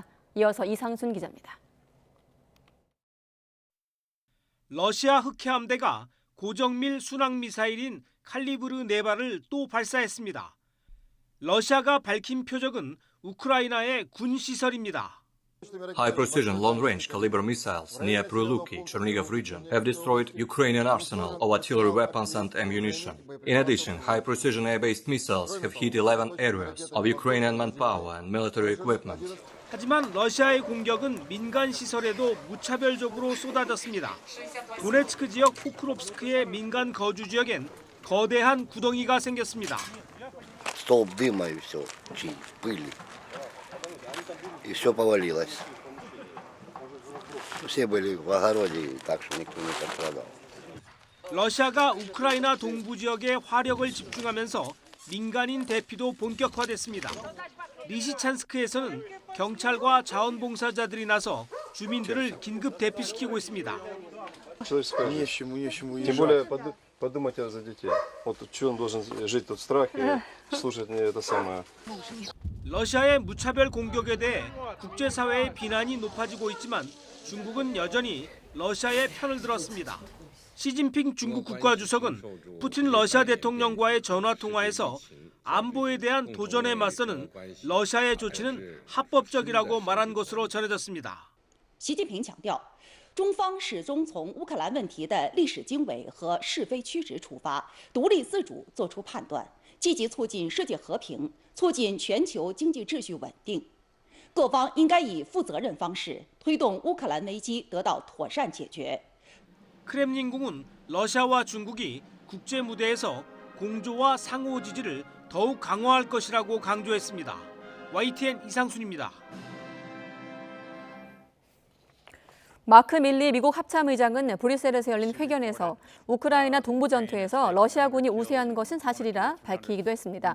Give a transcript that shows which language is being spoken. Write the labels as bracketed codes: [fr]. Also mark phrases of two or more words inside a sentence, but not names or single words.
[ko] 이어서 이상순 기자입니다. 러시아 흑해함대가 고정밀 순항미사일인 칼리브르 4발을 또 발사했습니다. 러시아가 밝힌 표적은 우크라이나의 군 시설입니다. [en] High-precision long-range caliber missiles near Pryluki, Chernihiv region have destroyed Ukrainian arsenal of artillery weapons and ammunition. In addition, high-precision air-based missiles have hit 11 areas of Ukrainian manpower and military equipment. [ko] 하지만 러시아의 공격은 민간 시설에도 무차별적으로 쏟아졌습니다. 도네츠크 지역 포크롭스크의 민간 거주 지역엔 거대한 구덩이가 생겼습니다. [ru] Столб дыма и все, пыли. И все повалилось. Все были в огороде, так что никто не пострадал. [ko] 러시아가 우크라이나 동부 지역에 화력을 집중하면서 민간인 대피도 본격화됐습니다. 리시찬스크에서는 경찰과 자원봉사자들이 나서 주민들을 긴급 대피시키고 있습니다. [ru] Тем более подумайте за детей. Вот что он должен жить тут в страхе, слушать это самое. [ko] 러시아의 무차별 공격에 대해 국제사회의 비난이 높아지고 있지만 중국은 여전히 러시아의 편을 들었습니다. 시진핑 중국 국가주석은 푸틴 러시아 대통령과의 전화 통화에서 안보에 대한 도전에 맞서는 러시아의 조치는 합법적이라고 말한 것으로 전해졌습니다. [zh] 习近平强调，中方始终从乌克兰问题的历史经纬和是非曲直出发，独立自主作出判断，积极促进世界和平，促进全球经济秩序稳定。各方应该以负责任方式推动乌克兰危机得到妥善解决。 [ko] 크렘린궁은 러시아와 중국이 국제 무대에서 공조와 상호 지지를 더욱 강화할 것이라고 강조했습니다. YTN 이상순입니다. 마크 밀리 미국 합참의장은 브뤼셀에서 열린 회견에서 우크라이나 동부 전투에서 러시아군이 우세한 것은 사실이라 밝히기도 했습니다.